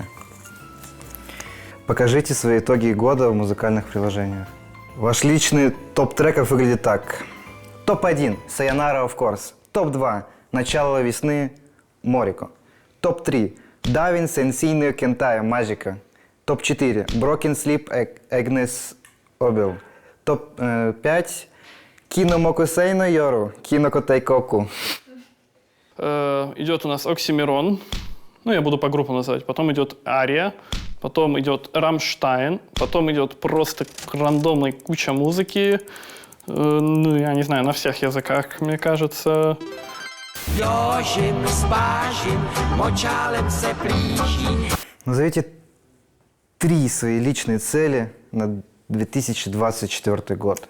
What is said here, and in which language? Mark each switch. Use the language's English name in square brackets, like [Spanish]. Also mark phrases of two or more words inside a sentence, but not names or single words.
[Russian] Покажите свои итоги года в музыкальных приложениях. Ваш личный топ треков выглядит так. Топ-1 – Sayonara of Course. Топ-2 – Начало весны – Морико. Топ-3 – Davin Sensino Kentaya Magica. Топ-4 – Broken Sleep Agnes Obel. Топ-5 – Kino Mokusei no Yoru Kino Kotei Koku. Идет у нас Оксимирон. Ну, я буду по группам называть. Потом идет Ария. Потом идет Рамштайн, потом идет просто рандомная куча музыки. Ну, я не знаю, на всех языках, мне кажется. Назовите 3 свои личные цели на 2024 год.